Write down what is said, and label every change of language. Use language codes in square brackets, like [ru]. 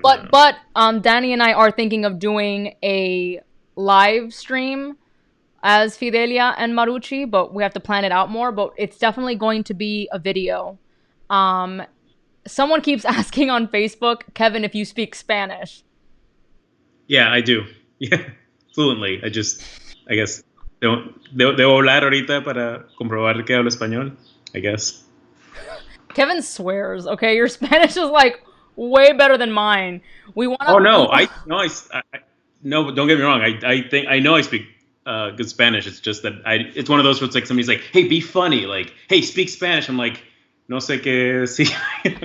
[en] But Danny and I are thinking of doing a live stream as Fidelia and Marucci, but we have to plan it out more. But it's definitely going to be a video. Someone keeps asking on Facebook, Kevin, if you speak Spanish. Yeah, I do. Yeah, fluently. I guess, [es] debo hablar ahorita para comprobar que hablo español, I guess. [en] Kevin swears, okay? Your Spanish is like way better than mine. No, but don't get me wrong. I think I know I speak good Spanish. It's just that it's one of those where it's like somebody's like, "Hey, be funny." Like, "Hey, speak Spanish." I'm like, [es] "No sé qué sí." [en] Like,